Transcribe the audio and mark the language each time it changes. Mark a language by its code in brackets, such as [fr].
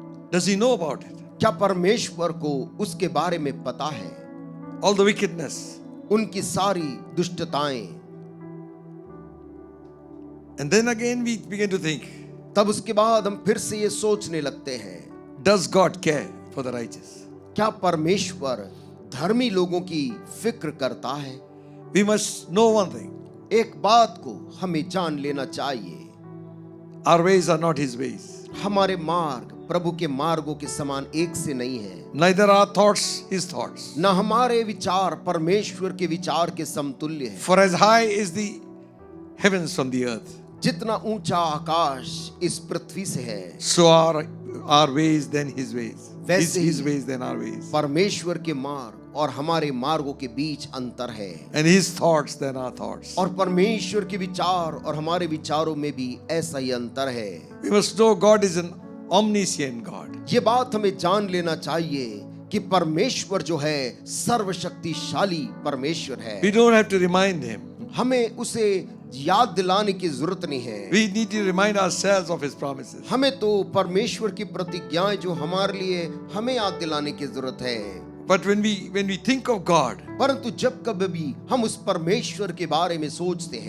[en] Does He know about it? [hi] क्या परमेश्वर को उसके बारे में पता है? [en] all the wickedness. [hi] उनकी सारी दुष्टताएं। [en] And then again we begin to think, [hi] तब उसके बाद हम फिर से ये सोचने लगते हैं, [en] does God care for the righteous? [hi] क्या परमेश्वर धर्मी लोगों की फिक्र करता है? [en] We must know one thing. [hi] एक बात को हमें जान लेना चाहिए, [en] Our ways are not His ways. [hi] हमारे मार्ग प्रभु के मार्गों के समान एक से नहीं है। [en] Neither are thoughts His thoughts. [hi] न हमारे विचार परमेश्वर के विचार के समतुल्य है। [en] For as high is the heavens from the earth, [hi] जितना ऊंचा आकाश इस पृथ्वी से है, [en] so are our ways than His ways. [hi] वैसे ही [en] His ways than our ways. [hi] परमेश्वर के मार्ग और हमारे मार्गों के बीच अंतर है, [en] And His thoughts than our thoughts. [hi] और परमेश्वर के विचार और हमारे विचारों में भी ऐसा ही अंतर है। [en] We must know God is an omniscient God. [hi] ये बात हमें जान लेना चाहिए कि परमेश्वर जो है सर्वशक्तिशाली परमेश्वर है। [en] We don't have to remind Him. [hi] हमें उसे याद दिलाने की जरूरत नहीं है। [en] We need to remind ourselves of His promises. [hi] हमें तो परमेश्वर की प्रतिज्ञाएं जो हमारे लिए हमें याद दिलाने की जरूरत है। [en] But when we think of God, [hi] परंतु जब कभी भी हम उस परमेश्वर के बारे में सोचते हैं,